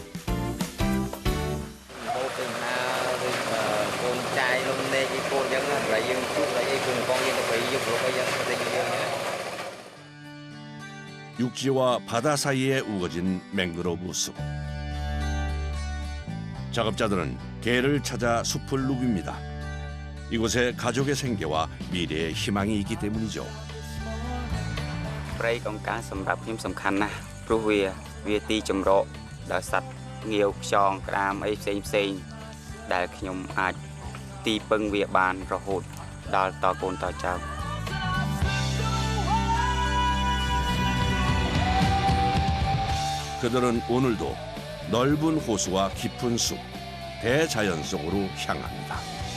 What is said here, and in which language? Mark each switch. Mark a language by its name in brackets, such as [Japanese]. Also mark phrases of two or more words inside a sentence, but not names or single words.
[Korean] 육지와 바다 사이에 우거진 맹그로브 숲. 작업자들은 개를 찾아 숲을 누빕니다. 이곳에 가족의 생계와 미래의 희망이 있기 때문이죠. [Khmer] ព្រៃកោងកាងសម្រាប់ខ្ញុំសំខាន់ណាស់ព្រោះវាទីចម្រកដល់សត្វងាវខ្យងក្តាមអីផ្សេងដែលខ្ញុំអាចទីពឹងវាបានរហូតដល់តកូនតចៅ [Korean] 그들은 오늘도 넓은 호수와 깊은 숲, 대자연 속으로 향합니다.